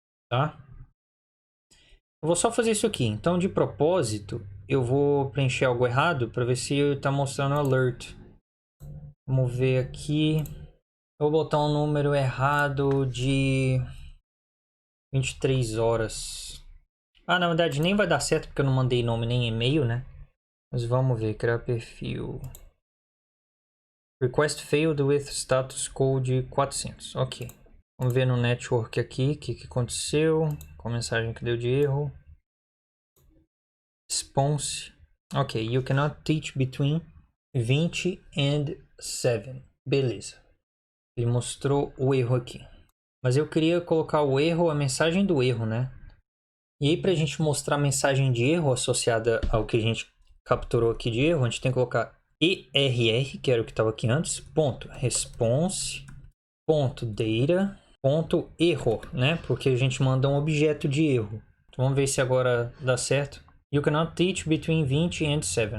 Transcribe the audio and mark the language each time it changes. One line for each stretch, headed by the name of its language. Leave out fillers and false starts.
Portuguese: Tá? Eu vou só fazer isso aqui. Então, de propósito, eu vou preencher algo errado para ver se está mostrando alert. Vamos ver aqui. Eu vou botar um número errado de 23 horas. Na verdade nem vai dar certo porque eu não mandei nome nem e-mail, né? Mas vamos ver, criar perfil.
English: Request failed with status code 400.
Portuguese: Ok. Vamos ver no network aqui o que aconteceu. Qual mensagem que deu de erro. Response.
English: Ok, you cannot teach between 20 and 7.
Portuguese: Beleza. Ele mostrou o erro aqui. Mas eu queria colocar o erro, a mensagem do erro, né? E aí, para a gente mostrar a mensagem de erro associada ao que a gente capturou aqui de erro, a gente tem que colocar ERR, que era o que estava aqui antes, ponto response, ponto data, ponto error, né? Porque a gente manda um objeto de erro. Então, vamos ver se agora dá certo.
English: You cannot teach between 20 and 7.